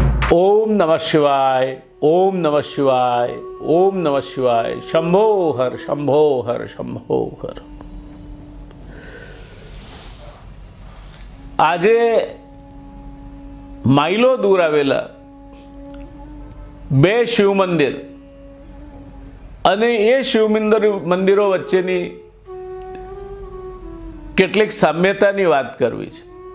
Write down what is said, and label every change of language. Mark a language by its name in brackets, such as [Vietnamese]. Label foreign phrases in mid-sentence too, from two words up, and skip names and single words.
[Sanskrit] ओम नमः शिवाय, ओम नमः शिवाय, ओम नमः शिवाय। शंभो हर, शंभो हर, शंभो हर। [Gujarati] આજે માઇલો દૂર આવેલા બે શિવ મંદિર અને એ શિવ મંદિરો વચ્ચેની કેટલીક સામ્યતાની વાત કરવી છે।